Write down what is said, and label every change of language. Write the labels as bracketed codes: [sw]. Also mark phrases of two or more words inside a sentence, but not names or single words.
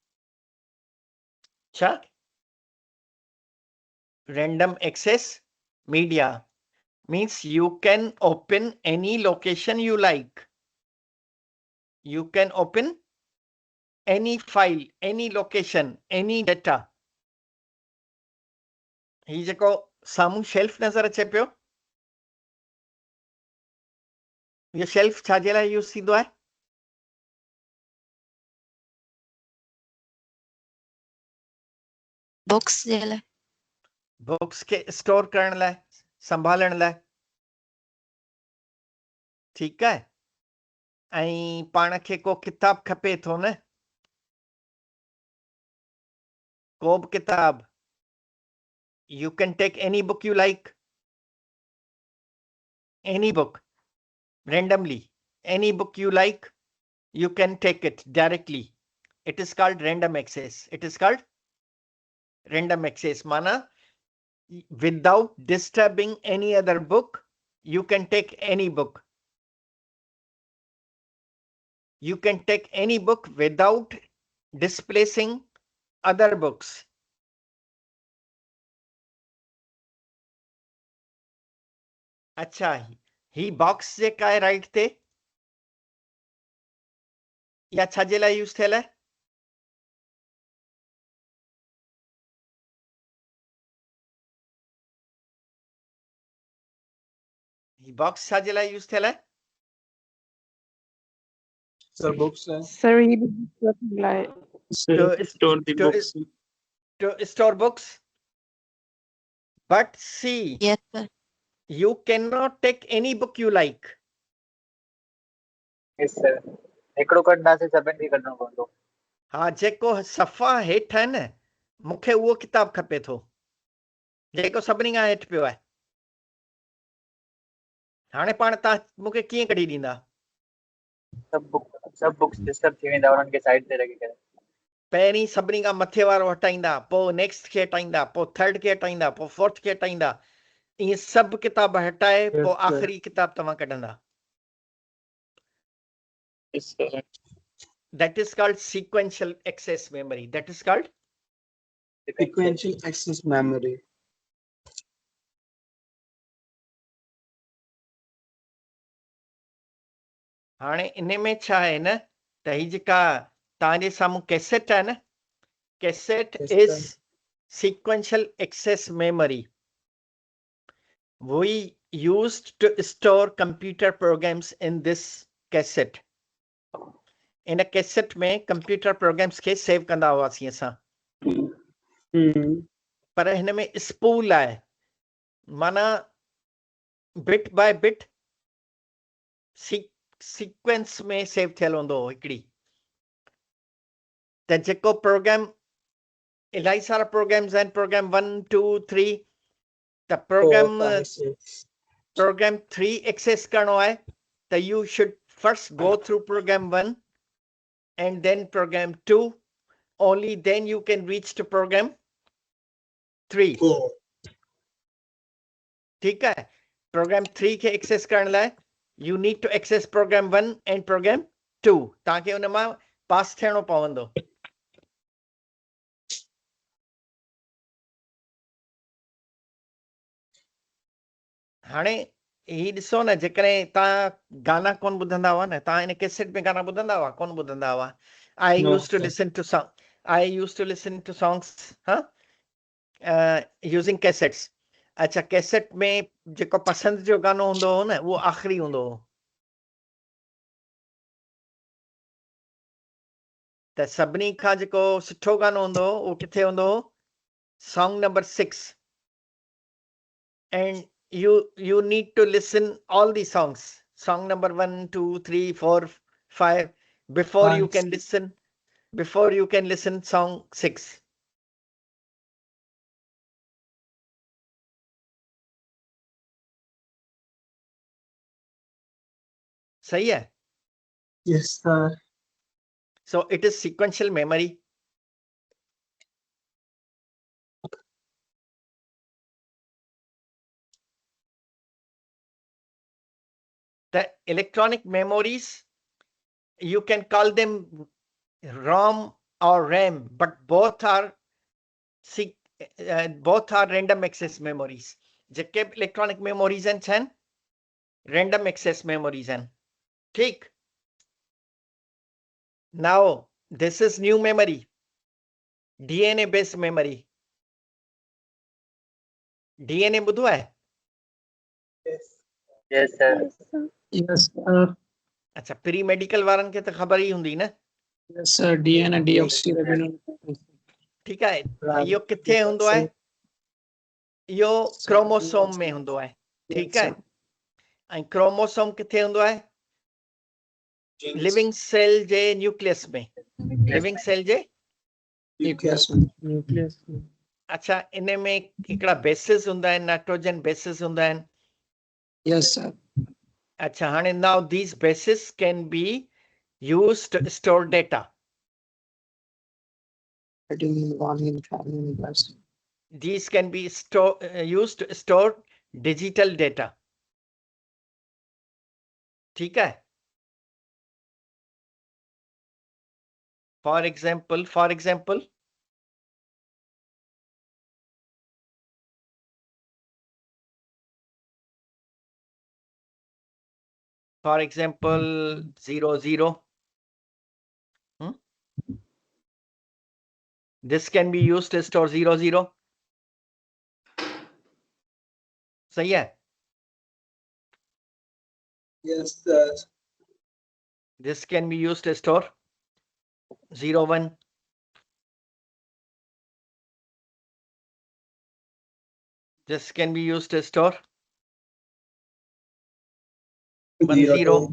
[sd] Cha? [en] Random access media means you can open any location you like. You can open any file, any location, any data. [sd] ही जेको साम्हूं शेल्फ नज़र अचे पियो, इहो शेल्फ छाजे लाइ यूज़ थींदो आहे? बुक्स जे लाइ। बुक्स खे स्टोर करण लाइ, संभालण लाइ। ठीकु आहे, ऐं पाण खे को किताब खपे थो न, को बि किताब, [en] you can take any book you like, any book randomly, any book you like, you can take it directly. It is called random access. It is called random access. Mana, without disturbing any other book, you can take any book. You can take any book without displacing other books. [sd] अच्छा, ही बॉक्स जेका आहे राइट ते, या छाजे लाइ यूज़ थियल आहे? ही बॉक्स छाजे लाइ यूज़ थियल आहे? [en] Sir, books. Sir, he like Sir, store the books. To store books. But see, Yes, sir. you cannot take any book you like. Yes, sir. [sd] हिकिड़ो कढणा से सभिनि खे कढणो पवंदो। हा, जेको सफ़ा हेठि आहे न, मूंखे उहो किताब खपे थो, जेको सभिनी खां हेठि पियो आहे। हाणे पाण तव्हां मूंखे कीअं कढी ॾींदा? सब [en] books disturb [sd] थी वेंदा उन्हनि खे साइड ते रखी करे। पहिरीं सभिनी खां मथे वारो हटाईंदा, पोइ नेक्स्ट खे हटाईंदा, पोइ थर्ड खे हटाईंदा, पोइ फोर्थ खे हटाईंदा। ईअं सभु किताब हटाए [en] Yes, [sd] पोइ [en] sir. [sd] आख़िरी किताब तव्हां कढंदा। [en] Yes, sir. That is called sequential access memory. That is called Sequential access memory. [sd] हाणे इन में छा आहे न, त ही जेका तव्हांजे साम्हूं कैसेट आहे न, कैसेट [en] Yes, इज sir. sequential access memory. We used to store computer programs in this cassette. [sd] इन कैसेट में [en] computer programs [sd] खे सेव कंदा हुआसीं असां। पर हिन में स्पूल आहे, माना [en] bit by bit sequence [sd] में सेव थियल हूंदो हो हिकिड़ी। त जेको प्रोग्राम, इलाही सारा प्रोग्राम्स आहिनि, प्रोग्राम 1 2 3, त 4, 5, 6. [en] program 3 access [sd] करणो आहे त [en] you should first go through program 1 and then program 2, only then you can reach to program 3. 4. [hi] ठीक है, [sd] प्रोग्राम 3 के एक्सेस करण लाइ [en] you need to access program 1 and program 2, [sd] ताकि उन मां पास थियणो पवंदो। हाणे ही ॾिसो न, जेकॾहिं तव्हां गाना कोन ॿुधंदा हुआ न, तव्हां इन कैसेट में गाना ॿुधंदा हुआ कोन ॿुधंदा हुआ? [en] I No, used to sir. listen to songs using cassettes. [sd] अच्छा, कैसेट में जेको पसंदि जो गानो हूंदो हो न, उहो आख़िरी हूंदो हो। त सभिनी खां जेको सुठो गानो हूंदो हो, उहो किथे हूंदो हो? [en] song number 6. and you need to listen all the songs, song number 1, 2, 3, 4, 5, before you can listen song 6. [hi] सही है? [en] Yes, sir. So it is sequential memory. The electronic memories, you can call them ROM or RAM, but both are random access memories. जबकि electronic memories and random access memories and ठीक. Now this is new memory, DNA based memory. [sd] DNA ॿुधो आहे? [en] Yes, sir. Yes, sir. Yes, sir. [sd] अच्छा, [en] pre medical [sd] वारनि खे त ख़बर ई हूंदी न. [en] Yes, sir. DNA deoxyribonuse. [sd] ठीक आहे. इहो किथे हूंदो आहे? इहो क्रोमोसोम में हूंदो आहे. ठीक आहे. ऐं क्रोमोसोम किथे हूंदो आहे? [en] living cell [sd] जे न्यूक्लियस में. [en] living cell [sd] जे [en] Nucleus. [sd] अच्छा, इन में हिकिड़ा बेसिस हूंदा आहिनि, [en] nitrogen bases [sd] हूंदा आहिनि. [en] Yes, sir. [sd] अच्छा, हाणे [en] now these bases can be used to store data. These can be used to store digital data. [hi] ठीक है? [en] For example, For example, 0, 0. This can be used to store 0, 0. [hi] सही है? [en] Yes, sir. This can be used to store 0, 1. This can be used to store 1, 0.